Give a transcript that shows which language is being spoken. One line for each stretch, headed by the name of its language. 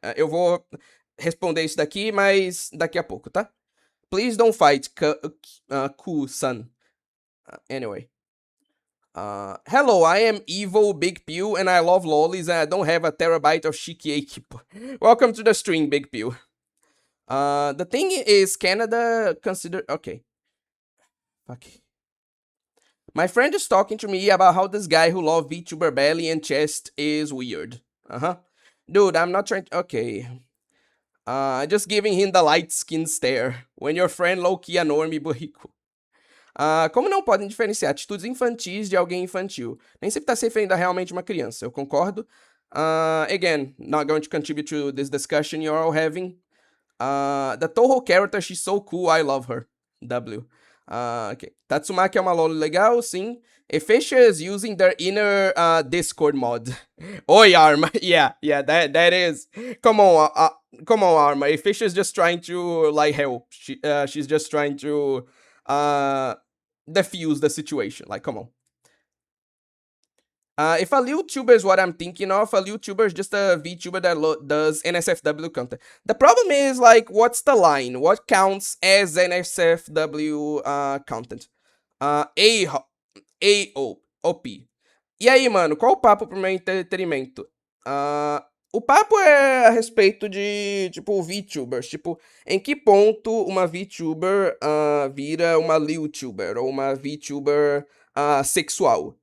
Portuguese: Eu vou responder isso daqui, mas daqui a pouco, tá?
English: Please don't fight, Ku-san. Anyway. Hello, I am Evil Big Pew and I love lollies and I don't have a terabyte of shiki. Welcome to the stream, Big Pew. The thing is, Canada consider... Okay. Okay. My friend is talking to me about how this guy who loves VTuber belly and chest is weird. Dude, I'm not trying to... Okay. Just giving him the light skin stare. When your friend low-key a normie burrico.
Portuguese: Como não podem diferenciar atitudes infantis de alguém infantil? Nem sempre tá se referindo a realmente uma criança. Eu concordo.
English: Again, not going to contribute to this discussion you're all having. The Toho character, she's so cool, I love her. W. Okay.
Portuguese: Tatsumaki é uma loli legal, sim.
English: Efisha is using their inner Discord mod. Oi, Arma. Yeah, that is. Come on, Arma. Efisha is just trying to, like, help. She's just trying to defuse the situation. Like, come on. If a YouTuber is what I'm thinking of, a YouTuber is just a VTuber that does NSFW content. The problem is, like, what's the line? What counts as NSFW content? AOP.
Portuguese: E aí, mano, qual o papo pro meu entretenimento? O papo é a respeito de, tipo, VTubers. Tipo, em que ponto uma VTuber vira uma YouTuber ou uma VTuber sexual?